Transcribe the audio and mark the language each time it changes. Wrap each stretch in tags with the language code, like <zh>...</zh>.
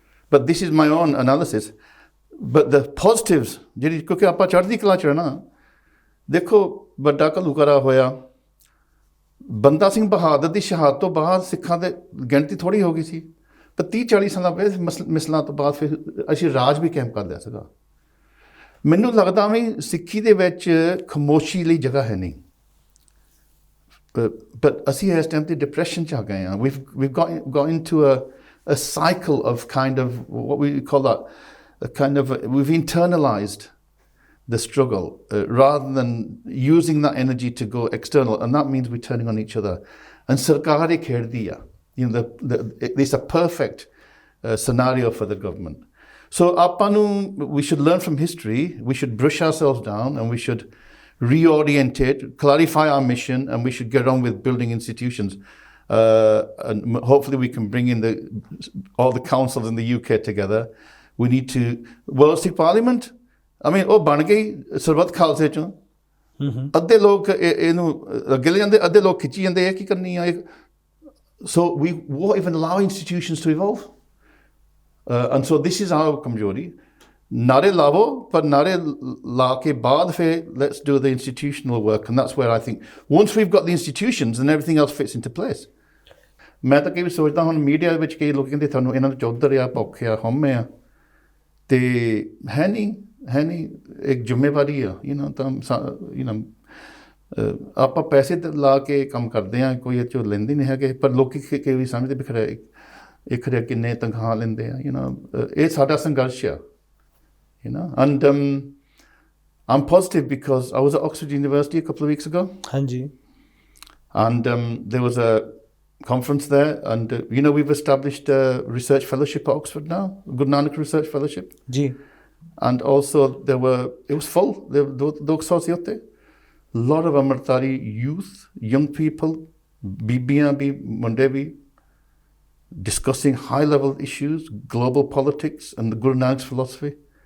<en>But this is my own analysis. But the positives,</en> <pa>ਜਿਹੜੀ ਕਿਉਂਕਿ ਆਪਾਂ ਚੜ੍ਹਦੀ ਕਲਾ 'ਚ ਨਾ, ਦੇਖੋ ਵੱਡਾ ਘੱਲੂਘਾਰਾ ਹੋਇਆ, ਬੰਦਾ ਸਿੰਘ ਬਹਾਦਰ ਦੀ ਸ਼ਹਾਦਤ ਤੋਂ ਬਾਅਦ ਸਿੱਖਾਂ ਦੇ ਗਿਣਤੀ ਥੋੜ੍ਹੀ ਹੋ ਗਈ ਸੀ, ਪਰ 30-40 ਸਾਲਾਂ ਬਾਅਦ ਮਿਸਲਾਂ ਤੋਂ ਬਾਅਦ ਫਿਰ ਅਸੀਂ ਰਾਜ ਵੀ ਕਾਇਮ ਕਰ ਲਿਆ ਸੀਗਾ। ਮੈਨੂੰ ਲੱਗਦਾ ਵੀ ਸਿੱਖੀ ਦੇ ਵਿੱਚ ਖਾਮੋਸ਼ੀ ਲਈ ਜਗ੍ਹਾ ਹੈ ਨਹੀਂ। ਬਟ ਅਸੀਂ ਇਸ ਟਾਈਮ 'ਤੇ ਡਿਪਰੈਸ਼ਨ 'ਚ ਆ ਗਏ ਹਾਂ।</pa> <en>we've got into a cycle of kind of what we call that kind of we've internalized the struggle rather than using that energy to go external, and that means we're turning on each other. And</en> <pa>ਸਰਕਾਰ ਇਹ ਖੇਡਦੀ ਆ,</pa> <en>it's a perfect scenario for the government. So we should learn from history, we should brush ourselves down, and we should reorientate, clarify our mission, and we should get on with building institutions. And hopefully we can bring in all the councils in the UK together. We need to, World Sikh Parliament, I mean,</en> <pa>ਉਹ ਬਣ ਗਈ ਸਰਬੱਤ ਖਾਲਸੇ ਚੋਂ ਅੱਧੇ ਲੋਕ ਇਹਨੂੰ ਅੱਗੇ ਲੈ ਜਾਂਦੇ ਅੱਧੇ ਲੋਕ ਖਿੱਚੀ ਜਾਂਦੇ ਇਹ ਕੀ ਕਰਨੀ ਆ</pa> <en>so we won't even allow institutions to evolve and so this is our</en> <pa>ਕਮਜ਼ੋਰੀ ਨਾਰੇ ਲਾਵੋ ਪਰ ਨਾਰੇ ਲਾ ਕੇ ਬਾਅਦ ਫਿਰ</pa> <en>let's do the institutional work and that's where I think once we've got the institutions then everything else fits into place</en> <pa>ਮੈਂ ਤਾਂ ਕਈ ਵਾਰ ਸੋਚਦਾ ਹੁਣ ਮੀਡੀਆ ਵਿੱਚ ਕਈ ਲੋਕ ਕਹਿੰਦੇ ਤੁਹਾਨੂੰ ਇਹਨਾਂ ਨੂੰ ਚੌਧਰ ਆ ਭੁੱਖ ਆ ਹਉਮੈ ਆ ਤੇ ਹੈ ਨਹੀਂ ਇੱਕ ਜ਼ਿੰਮੇਵਾਰੀ ਆ ਆਪਾਂ ਪੈਸੇ ਲਾ ਕੇ ਕੰਮ ਕਰਦੇ ਆ ਕੋਈ ਇਹ 'ਚੋਂ ਲੈਂਦੇ ਨਹੀਂ ਹੈਗੇ ਪਰ ਲੋਕੀ ਕਈ ਵਾਰੀ ਸਮਝਦੇ ਵੀ ਖਰੇ ਇਹ ਖਰੇ ਕਿੰਨੇ ਤਨਖਾਹ ਲੈਂਦੇ ਆ ਇਹ ਸਾਡਾ ਸੰਘਰਸ਼ ਆ</pa> <en>and I'm positive because I was at Oxford University a couple of weeks ago.</en> <pa>Hanji.</pa> <en>And there was a conference there and we've established a research fellowship at Oxford now, Guru Nanak Research Fellowship.</en> <pa>Ji.</pa> <en>And also it was full, a lot of Amritdhari youth, young people,</en> <pa>bibiyan bhi, munde bhi,</pa> <en>discussing high-level issues, global politics and the Guru Nanak's philosophy.</en>